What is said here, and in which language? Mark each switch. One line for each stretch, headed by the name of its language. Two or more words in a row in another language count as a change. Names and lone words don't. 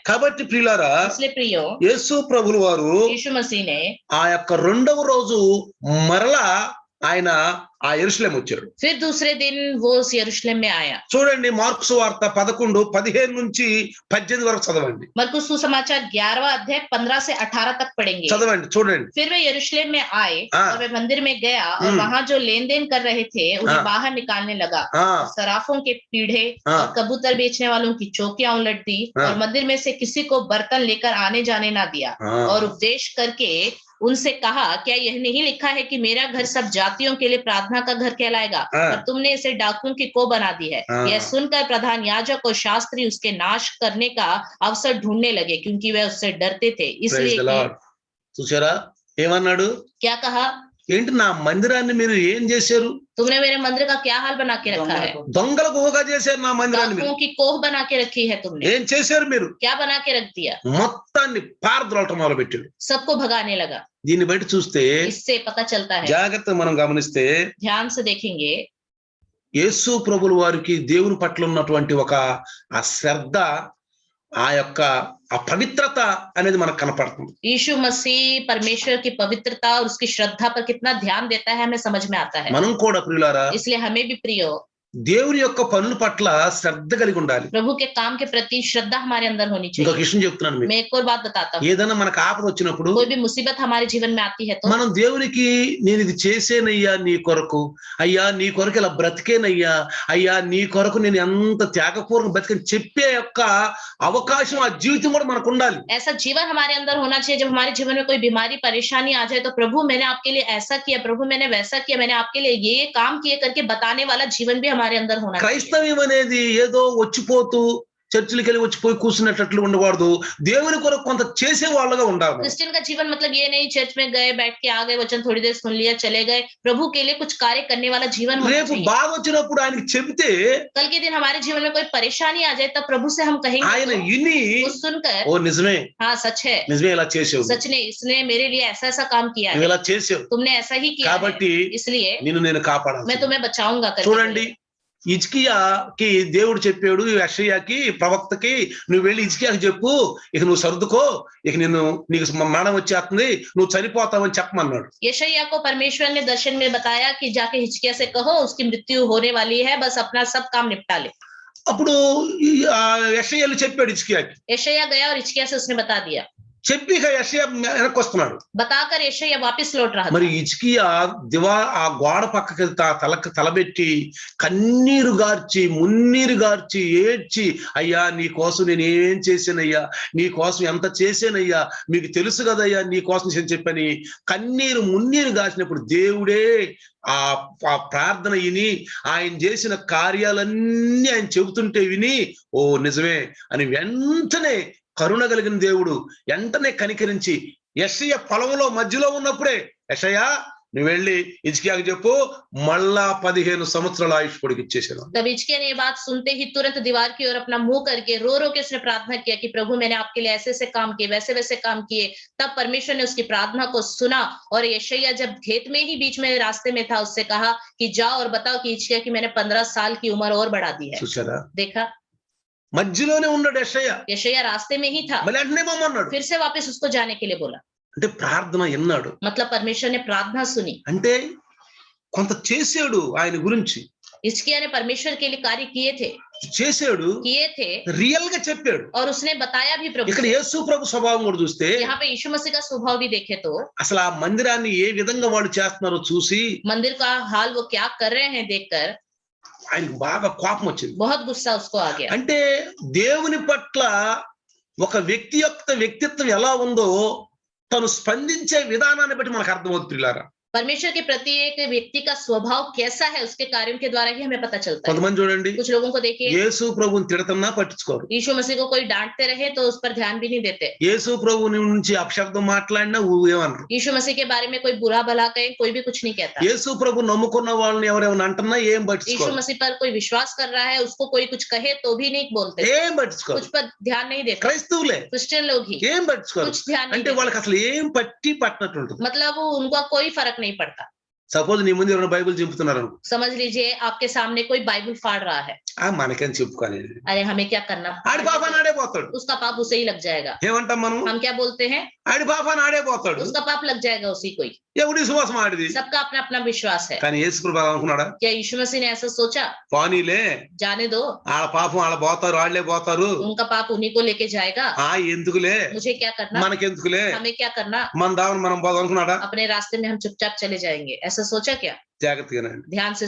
Telugu: కాబట్టి ప్రియులారా,
Hindi: इसलिए प्रियो,
Telugu: యేసు ప్రభులు వారు
Hindi: यीशु मसीह ने
Telugu: ఆ యొక్క రెండవ రోజు మరలా ఆయన ఆ యెరూషలేము వచ్చాడు.
Hindi: फिर दूसरे दिन वो उस यरूशलेम में आया.
Telugu: చూడండి, మార్కు సువార్త 11:15 నుంచి 18 వరకు చదవండి.
Hindi: मरकुस सुसमाचार 11वां अध्याय 15 से 18 तक पढ़ेंगे.
Telugu: చదవండి, చూడండి.
Hindi: फिर वे यरूशलेम में आए हाँ। और वे मंदिर में गया और वहां जो लेन देन कर रहे थे उन्हें हाँ। बाहर निकालने लगा. ఆ सराफों के पीढ़े हाँ। और कबूतर बेचने वालों की चौकियां उलट दी हाँ। और मंदिर में से किसी को बर्तन लेकर आने जाने ना दिया ఆ. और उपदेश करके उनसे कहा, क्या यह नहीं लिखा है कि मेरा घर सब जातियों के लिए प्रार्थना का घर कहलाएगा, हाँ। और तुमने इसे डाकुओं की को बना दी है. हाँ। यह सुनकर प्रधान याजक और शास्त्री उसके नाश करने का अवसर ढूंढने लगे क्योंकि वे उससे डरते थे.
English: Praise
Hindi: इसलिए
English: the
Hindi: कि
English: Lord.
Telugu: చూసారా ఏమన్నాడు?
Hindi: क्या कहा,
Telugu: ఏంటి నా మందిరాన్ని మీరు ఏం చేశారు?
Hindi: तुमने मेरे मंदिर का क्या हाल बना के रखा है.
Telugu: దొంగల గుహగా చేశారు నా మందిరాన్ని మీరు.
Hindi: डाकुओं की कोह बना के रखी है तुमने.
Telugu: ఏం చేశారు మీరు?
Hindi: क्या बना के रख दिया.
Telugu: మొత్తాన్ని పారద్రోలటం మొదలు పెట్టాడు.
Hindi: सबको भगाने लगा.
Telugu: దీన్ని బయట చూస్తే
Hindi: इससे पता चलता है,
Telugu: జాగ్రత్తగా మనం గమనిస్తే
Hindi: ध्यान से देखेंगे,
Telugu: యేసు ప్రభుల వారికి దేవుని పట్ల ఉన్నటువంటి ఒక ఆ శ్రద్ధ, ఆ యొక్క ఆ పవిత్రత అనేది మనకు కనపడుతుంది.
Hindi: यीशु मसीह परमेश्वर की पवित्रता और उसकी श्रद्धा पर कितना ध्यान देता है हमें समझ में आता है.
Telugu: మనం కూడా ప్రియులారా,
Hindi: इसलिए हमें भी प्रियो,
Telugu: దేవుని యొక్క పనుల పట్ల శ్రద్ధ కలిగి ఉండాలి.
Hindi: प्रभु के काम के प्रति श्रद्धा हमारे अंदर होनी
Telugu: ఇంకొక
Hindi: चाहिए.
Telugu: విషయం చెప్తున్నాను మీకు.
Hindi: मैं एक और बात बताता हूँ.
Telugu: ఏదైనా మనకు ఆపద వచ్చినప్పుడు
Hindi: कोई भी मुसीबत हमारे जीवन में आती है तो
Telugu: మనం దేవునికి నేను ఇది చేసేనయ్యా నీ కొరకు, అయ్యా నీ కొరకు ఇలా బ్రతికేనయ్యా, అయ్యా నీ కొరకు నేను ఎంత త్యాగపూర్వక బ్రతికని చెప్పే యొక్క అవకాశం, ఆ జీవితం కూడా మనకు ఉండాలి.
Hindi: ऐसा जीवन हमारे अंदर होना चाहिए. जब हमारे जीवन में कोई बीमारी परेशानी आ जाए तो प्रभु मैंने आपके लिए ऐसा किया, प्रभु मैंने वैसा किया, मैंने आपके लिए ये काम किए करके बताने वाला जीवन भी हमारे अंदर होना चाहिए.
Telugu: క్రైస్తవ్యం అనేది ఏదో వచ్చిపోతూ చర్చిలకి వెళ్ళి వచ్చిపోయి కూర్చున్నట్లు ఉండకూడదు. దేవుని కొరకు కొంత చేసే వాళ్ళగా ఉండాలి.
Hindi: क्रिश्चियन का जीवन मतलब ये नहीं चर्च में गए, बैठ के आ गए, वचन थोड़ी देर सुन लिया, चले गए. प्रभु के लिए कुछ कार्य करने वाला जीवन होना
Telugu: రేపు
Hindi: चाहिए.
Telugu: బాధ వచ్చినప్పుడు ఆయనకి చెబితే
Hindi: कल के दिन हमारे जीवन में कोई परेशानी आ जाए तब प्रभु से हम
Telugu: ఆయన
Hindi: कहेंगे
Telugu: విని,
Hindi: वो सुनकर,
Telugu: ఓ నిజమే
Hindi: हाँ सच है,
Telugu: నిజమే ఇలా చేసావు,
Hindi: सच ने इसने मेरे लिए ऐसा ऐसा काम किया
Telugu: నువ్వు
Hindi: है,
Telugu: ఇలా చేసావు
Hindi: तुमने ऐसा ही किया है,
Telugu: కాబట్టి
Hindi: इसलिए
Telugu: నిన్ను నేను కాపాడాలి.
Hindi: मैं तुम्हें बचाऊंगा करके
Telugu: చూడండి,
Hindi: बोले.
Telugu: హిజ్కియాకి దేవుడు చెప్పాడు, యెషయాకి ప్రవక్తకి, నువ్వు వెళ్ళి హిజ్కియాకి చెప్పు, ఇక నువ్వు సర్దుకో, ఇక నీకు మరణం వచ్చేస్తుంది, నువ్వు చనిపోతావని చెప్పమన్నాడు.
Hindi: यशायाह को परमेश्वर ने दर्शन में बताया कि जाके हिजकिय्याह से कहो उसकी मृत्यु होने वाली है, बस अपना सब काम निपटा ले.
Telugu: అప్పుడు యెషయాలు చెప్పాడు హిజ్కియాకి.
Hindi: यशायाह गया और हिजकिय्याह से उसने बता दिया.
Telugu: చెప్పి ఇక యెషయా వెనక్కి వస్తున్నాడు.
Hindi: बताकर यशायाह वापस लौट रहा
Telugu: మరి
Hindi: था.
Telugu: హిజ్కియా ఆ గోడ పక్కకి తలబెట్టి కన్నీరు గార్చి, మున్నీరు గార్చి, ఏడ్చి, అయ్యా నీ కోసం నేను ఏం చేశానయ్యా, నీ కోసం ఎంత చేశానయ్యా, మీకు తెలుసు కదయ్యా నీ కోసం నేను చెప్పని కన్నీరు మున్నీరు గార్చినప్పుడు దేవుడే ఆ ప్రార్థన విని, ఆయన చేసిన కార్యాలన్నీ ఆయన చెబుతుంటే విని, ఓ నిజమే అని వెంటనే కరుణ కలిగిన దేవుడు వెంటనే కనికరించి, యెషయా పొలంలో మధ్యలో ఉన్నప్పుడే, యెషయా నువ్వు వెళ్ళి హిజ్కియాకి చెప్పు, మళ్ళా 15 సంవత్సరాల ఆయుష్ పొడిగిచ్చేసాను.
Hindi: तब हिजकिय्याह ने ये बात सुनते ही तुरंत दीवार की ओर अपना मुंह करके रो रो के उसने प्रार्थना किया कि प्रभु मैंने आपके लिए ऐसे ऐसे काम किए, वैसे वैसे काम किए. तब परमेश्वर ने उसकी प्रार्थना को सुना और यशायाह जब खेत में ही बीच में रास्ते में था उससे कहा कि जाओ और बताओ कि हिजकिय्याह की मैंने 15 साल की उम्र और बढ़ा दी है.
Telugu: చూసారా,
Hindi: देखा,
Telugu: మధ్యలోనే ఉన్నాడు యెషయా,
Hindi: यशायाह रास्ते में ही था,
Telugu: మళ్ళీ వెంటనే పొమ్మన్నాడు.
Hindi: फिर से वापस उसको जाने के लिए बोला.
Telugu: అంటే ప్రార్థన విన్నాడు,
Hindi: मतलब परमेश्वर ने प्रार्थना सुनी.
Telugu: అంటే కొంత చేసాడు ఆయన గురించి,
Hindi: हिजकिय्याह ने परमेश्वर के लिए कार्य
Telugu: చేసాడు,
Hindi: किए थे
Telugu: రియల్ గా చెప్పాడు.
Hindi: और उसने बताया भी प्रभु
Telugu: ఇక్కడ
Hindi: से.
Telugu: యేసు ప్రభు స్వభావం కూడా చూస్తే
Hindi: यहाँ पे यीशु मसीह का स्वभाव भी देखे तो
Telugu: అసలు ఆ మందిరాన్ని ఏ విధంగా వాళ్ళు చేస్తున్నారో చూసి
Hindi: मंदिर का हाल वो क्या कर रहे हैं देखकर
Telugu: ఆయనకు బాగా కోపం వచ్చింది.
Hindi: बहुत गुस्सा उसको आ गया.
Telugu: అంటే దేవుని పట్ల ఒక వ్యక్తి యొక్క వ్యక్తిత్వం ఎలా ఉందో తను స్పందించే విధానాన్ని బట్టి మనకు అర్థమవుతుంది పిల్లారా.
Hindi: परमेश्वर के प्रति एक व्यक्ति का स्वभाव कैसा है उसके कार्यों के द्वारा ही हमें पता चलता है।
Telugu: కొంతమంది చూడండి
Hindi: कुछ लोगों को देखिए,
Telugu: యేసు ప్రభువుని తిడతన్నా పట్టించుకోరు,
Hindi: यीशु मसीह को कोई डांटते रहे तो उस पर ध्यान भी नहीं देते।
Telugu: యేసు ప్రభువుని నుంచి అపశబ్దం మాట్లాడినా ఏమనరు,
Hindi: यीशु मसीह के बारे में कोई बुरा भला कहे कोई भी कुछ नहीं कहता।
Telugu: యేసు ప్రభు నమ్ముకున్న వాళ్ళని ఎవరేమైనా అంటున్నా ఏం
Hindi: यीशु
Telugu: పట్టించుకోరు,
Hindi: मसीह पर कोई विश्वास कर रहा है उसको कोई कुछ कहे तो भी नहीं बोलते,
Telugu: ఏం పట్టించుకోరు,
Hindi: कुछ पर ध्यान नहीं देते।
Telugu: క్రైస్తవులే
Hindi: क्रिश्चियन लोग ही
Telugu: ఏం పట్టించుకోరు,
Hindi: कुछ ध्यान नहीं
Telugu: అంటే
Hindi: देते,
Telugu: వాళ్ళకి అసలు ఏం పట్టినట్టు ఉంటుంది।
Hindi: मतलब वो उनका कोई फर्क नहीं पड़ता।
Telugu: సపోజ్ నీ ముందు ఎవరైనా బైబిల్ చింపుతున్నారు,
Hindi: समझ लीजिए आपके सामने कोई बाइबल फाड़ रहा है,
Telugu: మనకేం చెప్పుకోవాలి,
Hindi: अरे हमें क्या करना,
Telugu: ఆడి పాప నాడే పోతాడు,
Hindi: उसका पाप उसे ही लग जाएगा।
Telugu: ఏమంటాం మనం,
Hindi: हम क्या बोलते हैं,
Telugu: ఆడి పాప నాడే పోతాడు,
Hindi: उसका पाप लग जाएगा उसी को ही।
Telugu: ఎవడి విశ్వాసం ఆడిది।
Hindi: सबका अपना अपना विश्वास है।
Telugu: కానీ యేసు ప్రభు అనుకున్నాడా,
Hindi: क्या यीशु मसीह ने ऐसा सोचा,
Telugu: పానీలే
Hindi: जाने दो,
Telugu: వాళ్ళ పాపం వాళ్ళ పోతారు, వాళ్ళే పోతారు,
Hindi: उनका पाप उन्हीं को लेके जाएगा,
Telugu: ఎందుకులే
Hindi: मुझे क्या करना,
Telugu: మనకెందుకులే,
Hindi: हमें क्या करना,
Telugu: మన దావని మనం పోదాం అనుకున్నాడా।
Hindi: अपने रास्ते में हम चुपचाप चले जाएंगे, ऐसा सोचा क्या।
Telugu: జాగ్రత్తగానండి,
Hindi: ध्यान से